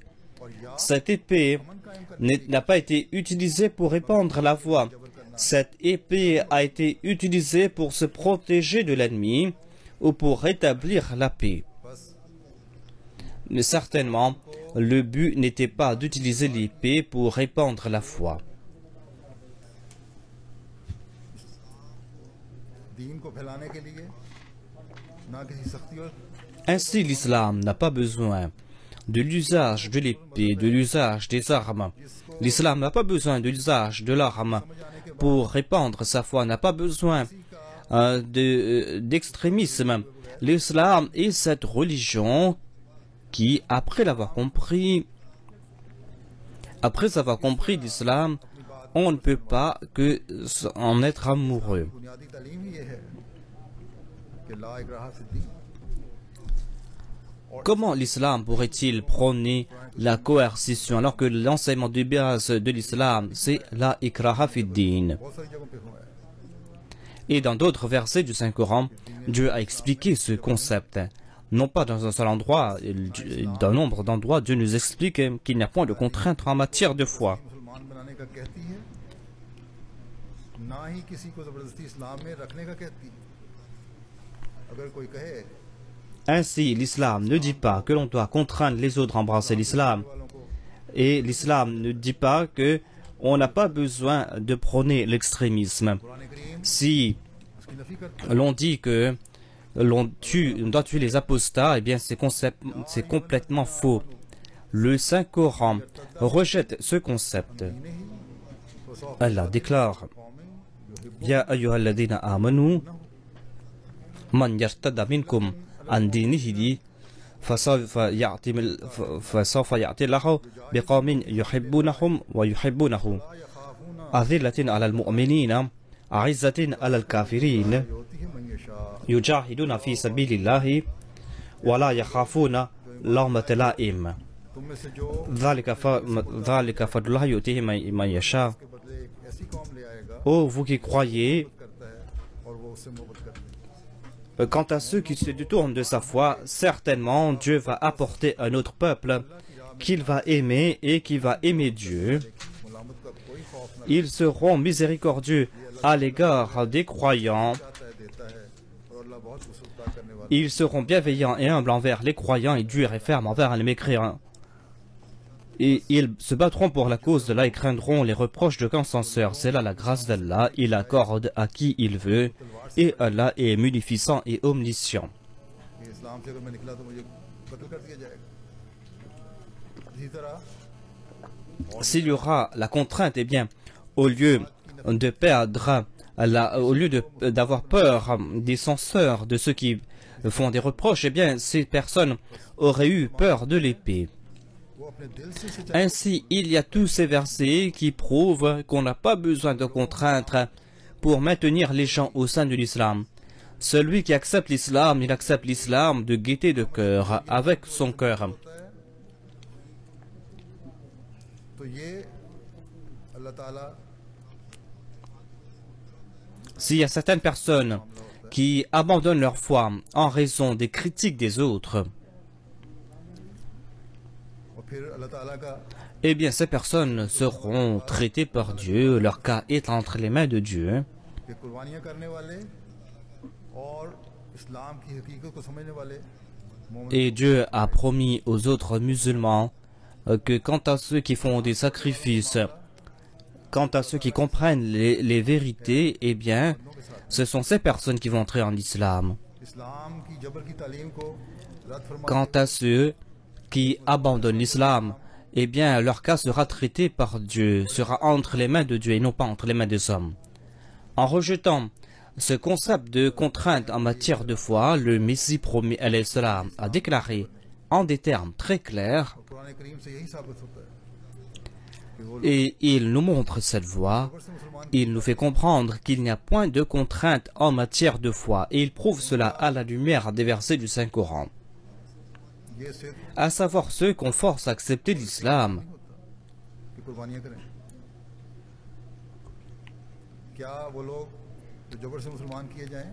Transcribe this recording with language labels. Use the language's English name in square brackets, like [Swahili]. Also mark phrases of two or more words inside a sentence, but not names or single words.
[French] Cette épée n'a pas été utilisée pour répandre la foi. Cette épée a été utilisée pour se protéger de l'ennemi ou pour rétablir la paix. Mais certainement, le but n'était pas d'utiliser l'épée pour répandre la foi. [Urdu] دین کو پھیلانے کے لیے نہ کسی سختی اور [French] Ainsi, l'islam n'a pas besoin de l'usage de l'épée, de l'usage des armes. L'islam n'a pas besoin de l'usage de l'arme pour répandre sa foi, n'a pas besoin d'extrémisme. L'islam est cette religion qui, après avoir compris l'islam, on ne peut pas que en être amoureux. [Urdu] بنیادی تعلیم ہی یہ ہے کہ [Arabic] لا إكراه في الدين [French] Comment l'islam pourrait-il prôner la coercition alors que l'enseignement de base de l'islam c'est [Arabic] لا إكراه في الدين? [Urdu] بہت ساری جگہوں پہ ہوا ہے [French] Et dans d'autres versets du Saint-Coran, Dieu a expliqué ce concept. Non pas dans un seul endroit, dans un nombre d'endroits, Dieu nous explique qu'il n'y a point de contrainte en matière de foi. [Urdu] مسلمان بنانے کا کہتی ہے نہ ہی کسی کو زبردستی اسلام میں رکھنے کا کہتی ہے اگر کوئی کہے [French] Ainsi, l'islam ne dit pas que l'on doit contraindre les autres à embrasser l'islam. Et l'islam ne dit pas que on n'a pas besoin de prôner l'extrémisme. Si l'on dit que on doit tuer les apostats, eh bien c'est complètement faux. Le Saint-Coran rejette ce concept. Allah déclare [Arabic] يا أيها الذين آمنوا من يرتد منكم عن دينه فسوف يأتي الله بقوم يحبونهم ويحبونه أذلة على المؤمنين أعزة على الكافرين يجاهدون في سبيل الله ولا يخافون لومة لائم ذلك فضل الله يؤتيه من يشاء. [French] Ô vous qui croyez, quant à ceux qui se détournent de sa foi, certainement Dieu va apporter un autre peuple qu'il va aimer et qui va aimer Dieu. Ils seront miséricordieux à l'égard des croyants. Ils seront bienveillants et humbles envers les croyants et durs et fermes envers les mécréants. Et ils se battront pour la cause de Allah et craindront les reproches de censeurs. C'est là la grâce d'Allah. Il accorde à qui il veut. Et Allah est munificent et omniscient. [Urdu] اسلام سے اگر میں نکلا تو مجھے قتل کر دیا جائے گا اسی طرح [French] S'il y aura la contrainte, eh bien, au lieu de perdre, au lieu d'avoir peur des censeurs, de ceux qui font des reproches, eh bien, ces personnes auraient eu peur de l'épée. Ainsi, il y a tous ces versets qui prouvent qu'on n'a pas besoin de contraintes pour maintenir les gens au sein de l'islam. Celui qui accepte l'islam, il accepte l'islam de gaieté de cœur, avec son cœur. [Urdu] تو یہ اللہ تعالیٰ [French] S'il y a certaines personnes qui abandonnent leur foi en raison des critiques des autres, [Urdu] اور پھر اللہ تعالیٰ کا [French] eh bien ces personnes seront traitées par Dieu, leur cas est entre les mains de Dieu. [Urdu] کہ قربانیاں کرنے والے اور اسلام کی حقیقت کو سمجھنے والے مومن [French] Et Dieu a promis aux autres musulmans que quant à ceux qui font des sacrifices, quant à ceux qui comprennent les vérités, eh bien, ce sont ces personnes qui vont entrer en islam. [Urdu] اسلام کی جبر کی تعلیم کو رد فرما [French] Quant à ceux qui abandonnent l'islam, eh bien, leur cas sera traité par Dieu, sera entre les mains de Dieu et non pas entre les mains des hommes. En rejetant ce concept de contrainte en matière de foi, le Messie promis [Arabic] عليه السلام [French] a déclaré en des termes très clairs, [Urdu] قرآن کریم سے یہی ثابت ہوتا ہے کہ وہ [French] et il nous montre cette voie, [Urdu] لوگ سے مسلمان [French] il nous fait comprendre qu'il n'y a point de contrainte en matière de foi, et il prouve cela à la lumière des versets du Saint-Coran, [Urdu] یہ سدھ [French] à savoir ceux qu'on force à accepter l'islam. [Urdu] کہ قربانیاں کریں کیا وہ لوگ جو جبر سے مسلمان کیے جائیں